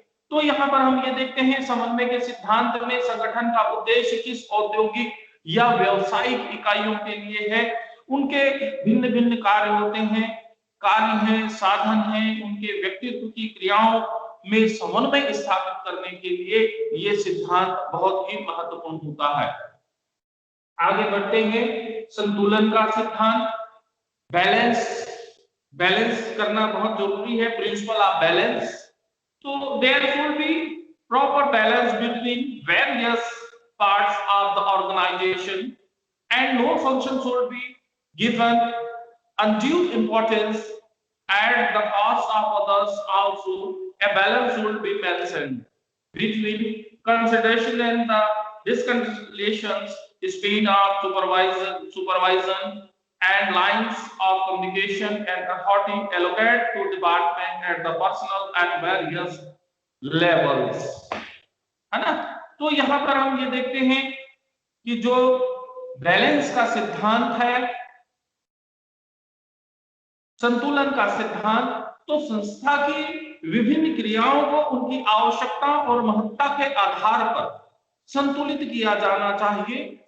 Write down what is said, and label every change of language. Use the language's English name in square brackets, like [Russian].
[Hindi] तो यहाँ पर हम ये देखते हैं, समन्वय के सिद्धांत में संगठन का उद्देश्य किस औद्योगिक या व्यावसायिक इकाइयों के लिए है, उनके भिन्न भिन्न कार्य होते हैं, कार्य हैं, साधन हैं, उनके व्यक्तित्व की क्रियाओं में समन्वय स्थापित करने के लिए ये सिद्धांत बहुत ही महत्वपूर्ण होता है। आगे बढ़ते हैं। संतुलन का सिद्धांत, बैलेंस करना बहुत जरूरी है, principle of balance. [English] So there should be proper balance between various parts of the organization, and no function should be given undue importance at the cost of others. Also, a balance should be mentioned between consideration and the discontinuations, speed of supervision and lines of communication and authority allocated to department at the personal and various levels, [Hindi] है ना। तो यहाँ पर हम ये देखते हैं कि जो बैलेंस का सिद्धांत है, संतुलन का सिद्धांत, तो संस्था की विभिन्न क्रियाओं को उनकी आवश्यकता और महत्ता के आधार पर संतुलित किया जाना चाहिए।